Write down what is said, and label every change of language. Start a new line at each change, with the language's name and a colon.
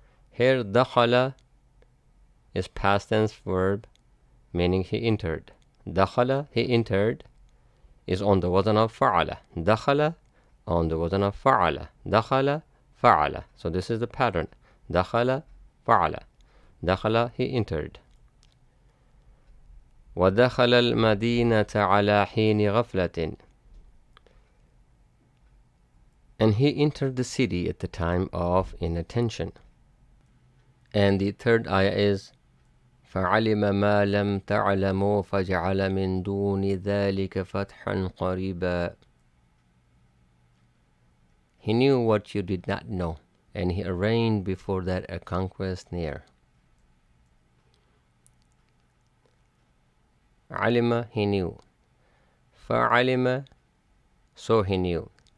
English: Here دخل is past tense verb, meaning he entered. دخل, he entered, is on the wazn of فعل. دخل, on the wazn of فعل. دخل, فعل. So this is the pattern. دخل, فعل. دخل, he entered.
Arabic: ودخل المدينة على حين غفلة.
English: And he entered the city at the time of inattention. And the third ayah is
Arabic: فعلم ما لم تعلموا فجعل من دون ذلك فتحا قريبا.
English: He knew what you did not know, and he arranged before that a conquest near. علم, he knew. فعلم, so he knew.